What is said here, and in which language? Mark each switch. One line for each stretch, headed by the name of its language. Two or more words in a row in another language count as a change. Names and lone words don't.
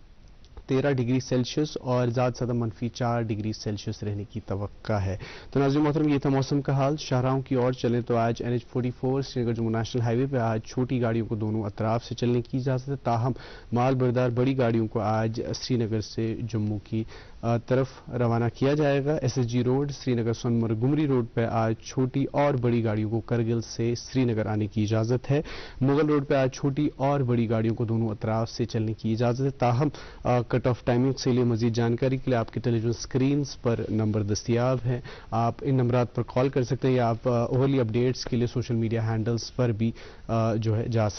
Urdu: 13
English: degree Celsius
Urdu: اور زیادہ منفی 4
English: degree Celsius
Urdu: رہنے کی توقع ہے تو ناظرین محترم یہ تھا موسم کا حال شاہراہوں کی اور چلیں تو آج NH44 سری نگر جموں نیشنل ہائی وے پہ آج چھوٹی گاڑیوں کو دونوں اطراف سے چلنے کی اجازت ہے تاہم مال بردار بڑی گاڑیوں کو آج سری نگر سے جموں کی طرف روانہ کیا جائے گا SSG روڈ سری نگر سونمرگ گمری روڈ پہ آج چھوٹی اور بڑی گاڑیوں کو کرگل سے سری نگر آنے کی اجازت ہے مغل روڈ پہ آج چھوٹی اور بڑی گاڑیوں کو دونوں اطراف سے چلنے کی اجازت ہے تاہم
English: cut off timing
Urdu: سے لیے مزید جانکاری کے لیے آپ کے
English: television screens
Urdu: پر نمبر دستیاب ہیں آپ ان نمبرات پر کال کر سکتے ہیں یا آپ
English: hourly updates
Urdu: کے لیے
English: social media handles
Urdu: پر بھی جو ہے جا